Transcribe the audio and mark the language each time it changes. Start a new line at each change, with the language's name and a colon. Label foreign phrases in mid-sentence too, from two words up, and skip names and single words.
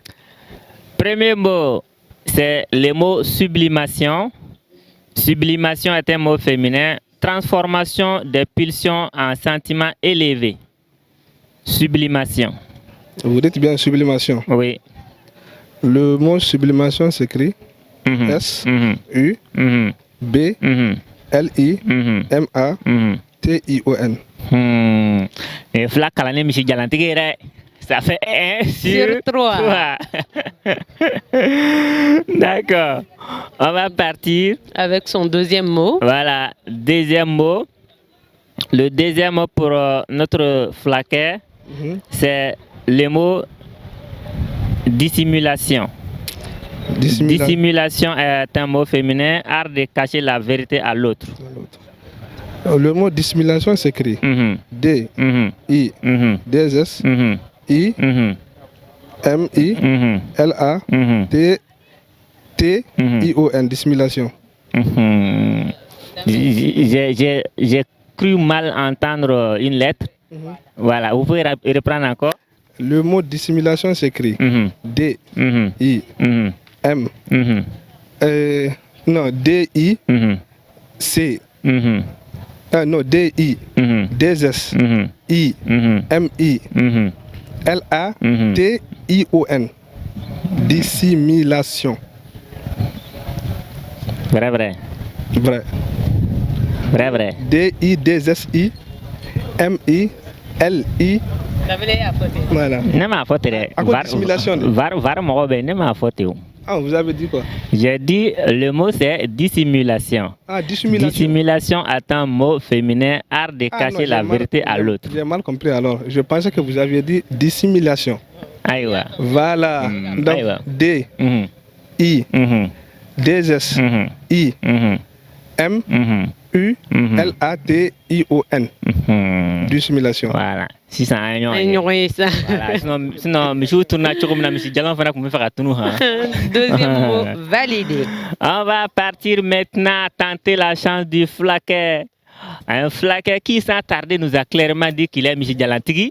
French: Premier mot, c'est le mot sublimation. Sublimation est un mot féminin. Transformation des pulsions en sentiments élevés. Sublimation. Vous dites bien sublimation. Oui. Le mot sublimation s'écrit Mhm. S, Mhm. U, Mhm. B, Mhm. L, I, Mhm. M, A, Mhm. T, I, O, N. Et flac à l'année, monsieur Galantigere. Ça fait 1 sur 3. D'accord. On va partir. Avec son deuxième mot. Voilà. Deuxième mot. Le deuxième mot pour notre flaquet, c'est le mot dissimulation. Dissimulation est un mot féminin, art de cacher la vérité à l'autre. Le mot dissimulation s'écrit D, I, D, S, I, M, I, L, A, T, T, I, O, N. Dissimulation. J'ai cru mal entendre une lettre. Voilà, vous pouvez reprendre encore. Le mot dissimulation s'écrit D, I, M, non, D, I, C, non, D, I, D, S, I, M, I, L, A, T, I, O, N. Dissimulation. Vrai, vrai. Vrai. Vrai, vrai. D, I, D, S, I, M, I, L, I. Voilà. Ne m'a faute. À quoi dissimulation? Ah, vous avez dit quoi? J'ai dit le mot c'est dissimulation. Ah, dissimulation. Dissimulation est un mot féminin, art de cacher la vérité à l'autre. J'ai mal compris alors. Je pensais que vous aviez dit dissimulation. Aïwa. Voilà. Donc, Aïwa. D, I, D, S, I, M, U, L, A, T, I, O, N. Dissimulation. Voilà. Si ça a un nom. Voilà. Sinon, monsieur tourne comme la monsieur Jalan fera comme faire à tout nous. Deuxième mot validé. On va partir maintenant tenter la chance du flaquet. Un flaquet qui sans tarder nous a clairement dit qu'il est monsieur Jalantigui.